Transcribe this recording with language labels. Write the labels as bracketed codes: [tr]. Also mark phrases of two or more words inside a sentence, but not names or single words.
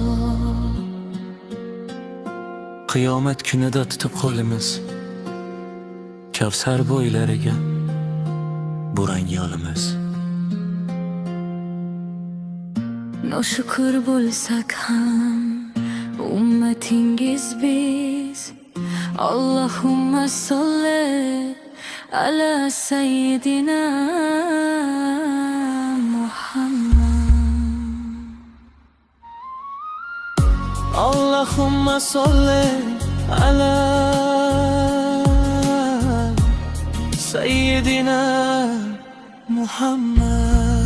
[uz] Qiyomat kunida tutib qo'limiz, Kavsar bo'ylariga burang yo'limiz. Noshukr bo'lsak ham ummatingiz biz. [ar] اللهم صل على سيدنا محمد. اللهم صل على سيدنا محمد.